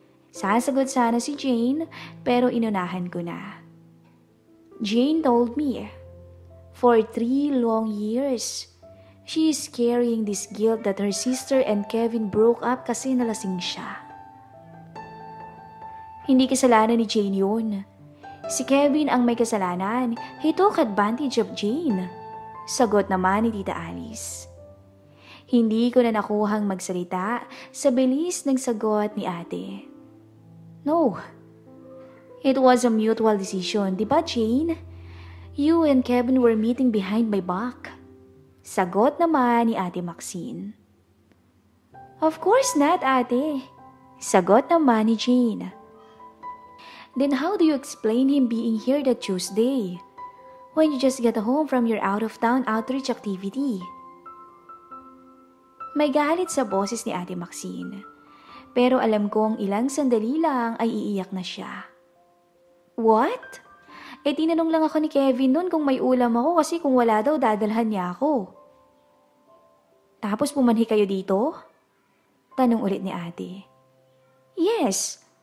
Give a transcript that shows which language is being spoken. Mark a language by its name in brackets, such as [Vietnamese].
[Filipino] Sasagot sana si Jane pero inunahan ko na. [English] Jane told me, for 3 long years, she is carrying this guilt that her sister and Kevin broke up [Filipino] kasi nalasing siya. Hindi kasalanan ni Jane yun. Si Kevin ang may kasalanan. [English] He took advantage of Jane. [Filipino] Sagot naman ni Tita Alice. Hindi ko na nakuhang magsalita sa bilis ng sagot ni ate. [English] No. It was a mutual decision, [Filipino] di ba Jane? [English] You and Kevin were meeting behind my back. [Filipino] Sagot naman ni ate Maxine. [English] Of course not, [Filipino] ate. Sagot naman ni Jane. [English] Then how do you explain him being here that Tuesday? When you just get home from your out-of-town outreach activity? [Filipino] May galit sa boses ni ate Maxine. Pero alam kong ilang sandali lang ay iiyak na siya. What? Tinanong lang ako ni Kevin noon kung may ulam ako kasi kung wala daw dadalhan niya ako. Tapos pumanhi kayo dito? Tanong ulit ni ate. Yes.